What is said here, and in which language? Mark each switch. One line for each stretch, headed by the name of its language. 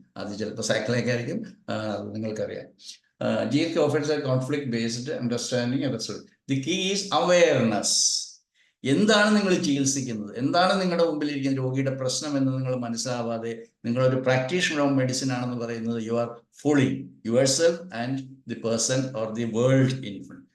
Malayalam: അത് ചിലപ്പോൾ സൈക്കിളൊക്കെ ആയിരിക്കും, അത് നിങ്ങൾക്കറിയാം.
English: GSK offers a conflict-based understanding and result. The key is awareness.
Malayalam: എന്താണ് നിങ്ങൾ ചികിത്സിക്കുന്നത്, എന്താണ് നിങ്ങളുടെ മുമ്പിലിരിക്കുന്ന രോഗിയുടെ പ്രശ്നം എന്ന് നിങ്ങൾ മനസ്സിലാവാതെ നിങ്ങളൊരു പ്രാക്ടീഷണർ ഓഫ് മെഡിസിൻ ആണെന്ന് പറയുന്നത്
English: You are fooling yourself and the person or the world in full.